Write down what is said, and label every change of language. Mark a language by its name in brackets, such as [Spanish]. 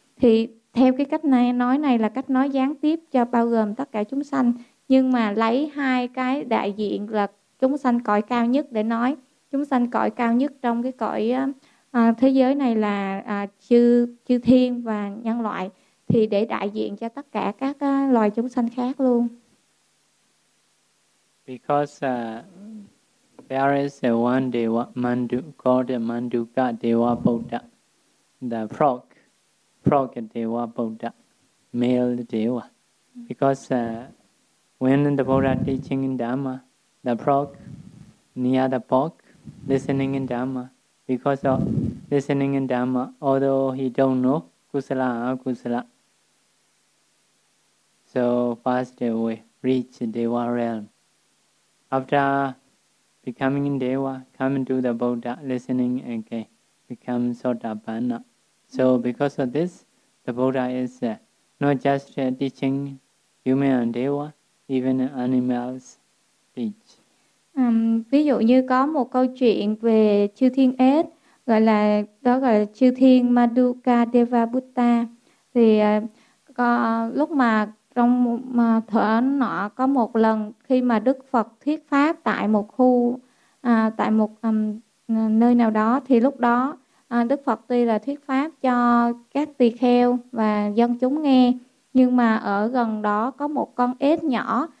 [Vietnamese] Thì theo cái cách này nói này là cách nói gián tiếp cho bao gồm tất cả chúng sanh, nhưng mà lấy hai cái đại diện là chúng sanh cõi cao nhất để nói. Chúng sanh cõi cao nhất trong cái cõi thế giới này là chư thiên và nhân loại, thì để đại diện cho tất cả các loài chúng sanh khác luôn. [English] Because there is one Deva Mandu, called Manduka Deva Buddha, the frog Deva Buddha, male Deva. Because when the Buddha teaching Dharma, the frog near the pork, listening in Dhamma. Because of listening in Dhamma, although he don't know kusala akusala, so passed away, reached Deva realm. After becoming in Deva, coming to the Buddha, listening again, become Sotapanna. So because of this, the Buddha is not just teaching human and Deva, even animals teach. [Vietnamese] Ví dụ như có một câu chuyện về chư thiên ếch, gọi là đó gọi là chư thiên Maduka Deva Buddha. Thì có lúc mà trong mà thở nọ có một lần khi mà Đức Phật thuyết pháp tại một khu tại một nơi nào đó, thì lúc đó Đức Phật tuy là thuyết pháp cho các tỳ kheo và dân chúng nghe, nhưng mà ở gần đó có một con ếch nhỏ.